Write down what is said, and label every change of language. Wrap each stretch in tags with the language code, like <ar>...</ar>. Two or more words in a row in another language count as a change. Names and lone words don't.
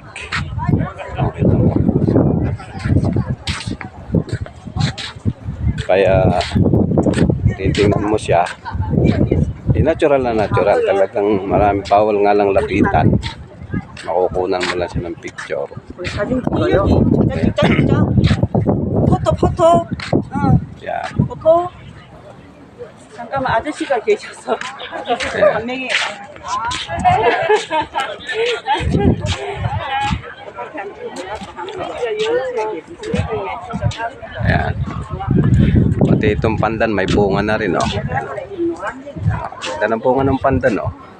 <tl>Okay, kaya titingnan mo siya, di natural na natural, talagang marami, bawal nga lang lapitan, makukunan mo lang siya ng picture.</tl> <ko>사진 찍어요? 진짜 진짜. 포토.</ko> <en>Yeah.</en> <ko>포토. 잠깐만 아저씨가 계셔서 한 명이.</ko> <tl>Ayan. Pati itong pandan may bunga na rin, oh. Ganda ng bunga ng pandan, oh.</tl>